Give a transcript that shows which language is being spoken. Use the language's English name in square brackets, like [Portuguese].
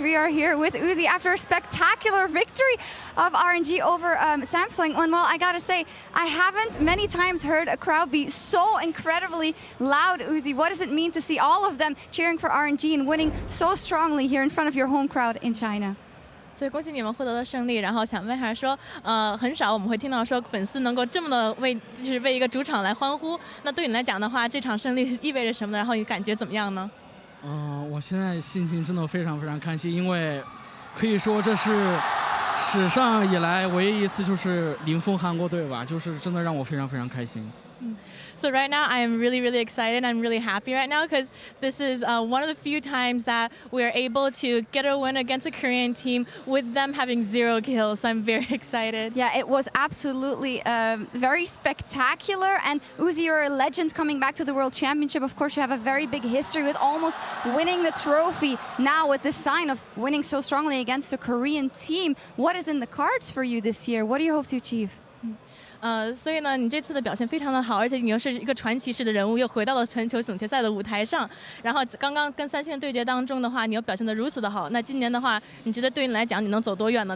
[English] We are here with Uzi after a spectacular victory of RNG over Samsung. And well, I gotta say, I haven't many times heard a crowd be so incredibly loud, Uzi. What does it mean to see all of them cheering for RNG and winning so strongly here in front of your home crowd in China? [Chinese] 所以恭喜你们获得了胜利，然后想问一下说，很少我们会听到说粉丝能够这么的就是为一个主场来欢呼。那对你来讲的话，这场胜利意味着什么呢？然后你感觉怎么样呢？我现在心情真的非常非常开心，因为可以说这是史上以来唯一一次就是零封韩国队吧，就是真的让我非常非常开心。 [English] So right now I am really, really excited. I'm really happy right now because this is one of the few times that we are able to get a win against a Korean team with them having 0 kills. So I'm very excited. Yeah, it was absolutely very spectacular. And Uzi, you're a legend coming back to the World Championship. Of course, you have a very big history with almost winning the trophy. Now with this sign of winning so strongly against a Korean team, what is in the cards for you this year? What do you hope to achieve? [Chinese] 所以呢，你这次的表现非常的好，而且你又是一个传奇式的人物，又回到了全球总决赛的舞台上。然后刚刚跟3星的对决当中的话，你又表现得如此的好。那今年的话，你觉得对你来讲，你能走多远呢？